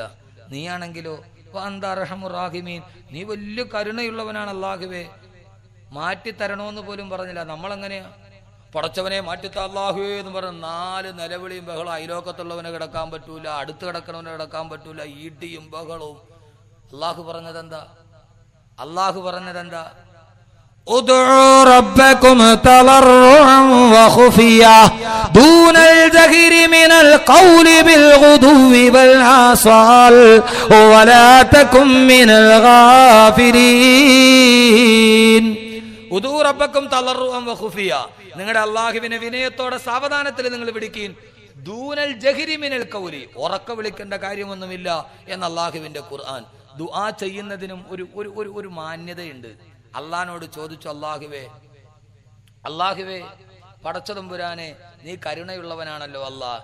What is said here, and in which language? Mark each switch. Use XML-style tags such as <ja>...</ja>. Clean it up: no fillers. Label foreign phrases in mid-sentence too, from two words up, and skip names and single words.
<ml>നീയാണെങ്കിലോ</ml> <ar>أرحم الراحمين,</ar> <ml>നീ വലിയ കരുണയുള്ളവനാണ് അല്ലാഹുവേ, മാറ്റി തരണോന്ന് പോലും പറഞ്ഞില്ല. നമ്മളെങ്ങനെയാ? പടച്ചവനെ മാറ്റിത്ത അല്ലാഹുവേ എന്ന് പറഞ്ഞ 4 നിലവിളിയും ബഹളം. അയലോക്കത്തുള്ളവനെ കിടക്കാൻ പറ്റൂല, അടുത്ത് കിടക്കണവനെ കിടക്കാൻ പറ്റൂല, ഈട്ടിയും ബഹളവും. അല്ലാഹു പറഞ്ഞതെന്താ?</ml> <ar>ادعوا ربكم تضرعا وخفيا دون الجهر من القول بالغدو والآصال ولا تكن من الغافلين. ادعوا ربكم تضرعا وخفيا,</ar> <ml>നിങ്ങളുടെ അല്ലാഹുവിനെ വിനയത്തോടെ സാവധാനത്തിൽ നിങ്ങൾ വിളിക്കീൻ.</ml> <ar>دون الجهر من القول,</ar> <ml>ഉറക്ക വിളിക്കേണ്ട കാര്യമൊന്നുമില്ല എന്ന് അല്ലാഹുവിന്റെ ഖുർആൻ. ദുആ ചെയ്യുന്നതിനും ഒരു മാന്യതയുണ്ട്. അള്ളാഹിനോട് ചോദിച്ചു, അല്ലാഹുവേ പടച്ചതമ്പുരാനെ, നീ കരുണയുള്ളവനാണല്ലോ അല്ലാഹ്.</ml>